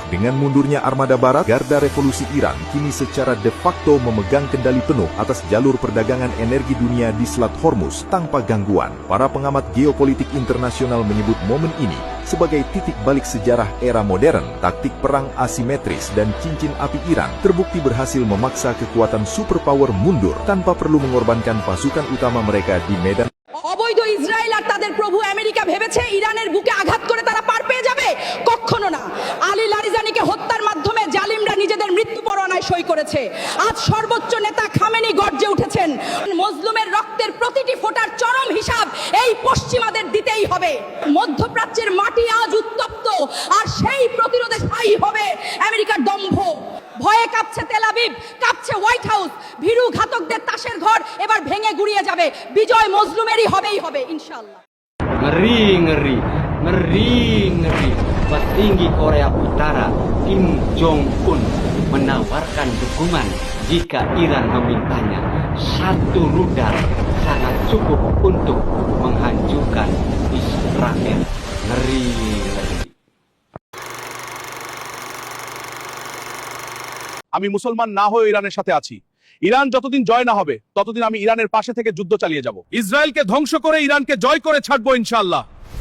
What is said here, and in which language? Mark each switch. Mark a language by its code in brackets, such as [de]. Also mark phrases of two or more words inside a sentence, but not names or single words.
[id] Dengan mundurnya armada Barat, Garda Revolusi Iran kini secara [la] de facto [id] memegang kendali penuh atas jalur perdagangan energi dunia di Selat Hormuz tanpa gangguan. Para pengamat geopolitik internasional menyebut momen ini sebagai titik balik sejarah era modern. Taktik perang asimetris dan cincin api Iran terbukti berhasil memaksa kekuatan superpower mundur tanpa perlu mengorbankan pasukan utama mereka di medan। [bn] অবৈধ ইসরায়েল আর তাদের প্রভু আমেরিকা ভেবেছে ইরানের বুকে আঘাত করে তারা পার পেয়ে যাবে, কখনো না। আলী লারিজানিকে হত্যার মাধ্যমে জালিমরা নিজেদের মৃত্যু পরোয়ানায় সই করেছে। আজ সর্বোচ্চ নেতা খামেনি গর্জে উঠেছেন, মজলুমের রক্তের প্রতিটি ফোঁটার চরম হিসাব এই পশ্চিমাদের দিতেই হবে। মধ্যপ্রাচ্যের মাটি আজ উত্তপ্ত, আর সেই প্রতিরোধে স্থায়ী হবে আমেরিকার দম্ভ। ভয়ে কাঁপছে তেল আবিব, কাঁপছে হোয়াইট হাউস। ভীরু ঘাতকদের তাসের ঘর এবার ভেঙে গুড়িয়ে যাবে। বিজয় মজলুমেরই হবেই হবে ইনশাআল্লাহ। [id] Ngeri, ngeri, ngeri, ngeri. Petinggi Korea Utara Kim Jong-un menawarkan dukungan jika Iran memintanya. Satu rudal sangat cukup untuk menghancurkan Israel. Ngeri, ngeri. [bn] আমি মুসলমান না হয়ে ইরানের সাথে আছি। ইরান যতদিন জয় না হবে ততদিন আমি ইরানের পাশে থেকে যুদ্ধ চালিয়ে যাব। ইসরায়েলকে ধ্বংস করে ইরানকে জয় করে ছাড়বো ইনশাআল্লাহ।